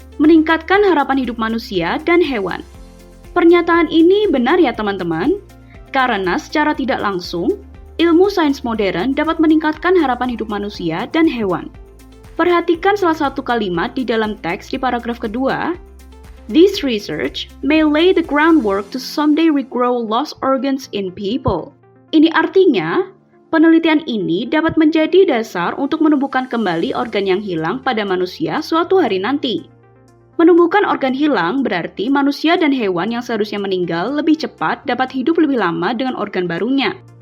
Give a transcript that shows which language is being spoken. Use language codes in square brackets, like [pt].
[id] Meningkatkan harapan hidup manusia dan hewan. Pernyataan ini benar ya teman-teman, karena secara tidak langsung, ilmu sains modern dapat meningkatkan harapan hidup manusia dan hewan. Perhatikan salah satu kalimat di dalam teks di paragraf kedua. [en] This research may lay the groundwork to someday regrow lost organs in people. [id] Ini artinya, penelitian ini dapat menjadi dasar untuk menumbuhkan kembali organ yang hilang pada manusia suatu hari nanti. Menumbuhkan organ hilang berarti manusia dan hewan yang seharusnya meninggal lebih cepat dapat hidup lebih lama dengan organ barunya.